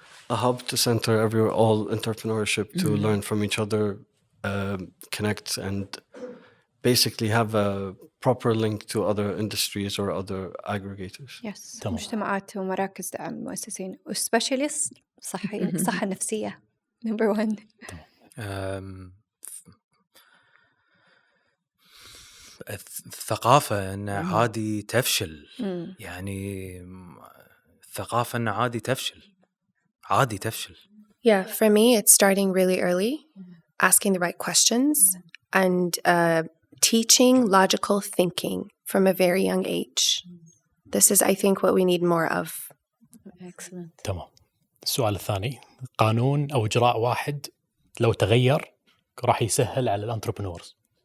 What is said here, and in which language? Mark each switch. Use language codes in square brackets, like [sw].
[en] A hub to center all entrepreneurship to learn from each other, connect, and basically have a proper link to other industries or other aggregators. Yes [ar] تمام. مجتمعات ومراكز دعم مؤسسين وسبيشاليست صحة نفسية نمبر 1. الثقافة أن عادي تفشل. يعني الثقافة أن عادي تفشل. [en] Yeah, for me, it's starting really early, asking the right questions, and teaching logical thinking from a very young age. This is, I think, what we need more of. Excellent. [ar] تمام. السؤال الثاني، قانون او اجراء واحد لو تغير راح يسهل على الانتربرنورز.